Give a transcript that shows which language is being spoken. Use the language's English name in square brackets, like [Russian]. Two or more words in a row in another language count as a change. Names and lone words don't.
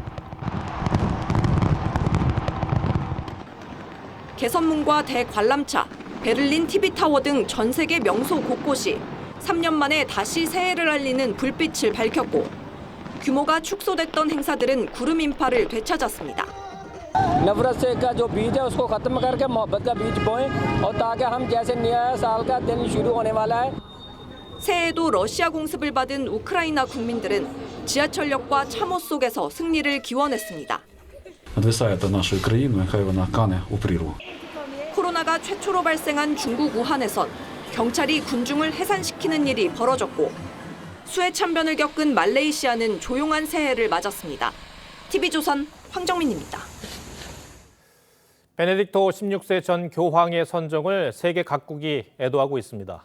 [Korean] 개선문과 대관람차, 베를린 TV타워 등 전 세계 명소 곳곳이 3년 만에 다시 새해를 알리는 불빛을 밝혔고 규모가 축소됐던 행사들은 구름 인파를 되찾았습니다. [Hindi] नफरत का जो बीज है उसको खत्म करके मोहब्बत का बीज बोएं और ताकि हम जैसे नया साल का दिन शुरू होने वाला है. [Korean] 새해에도 러시아 공습을 받은 우크라이나 국민들은 지하철역과 참호 속에서 승리를 기원했습니다. [Ukrainian] Відвисаєте нашою країною, хай вона кане у прірву. [Korean] 코로나가 최초로 발생한 중국 우한에선 경찰이 군중을 해산시키는 일이 벌어졌고 수해 참변을 겪은 말레이시아는 조용한 새해를 맞았습니다. TV조선 황정민입니다. 베네딕토 16세 전 교황의 선종을 세계 각국이 애도하고 있습니다.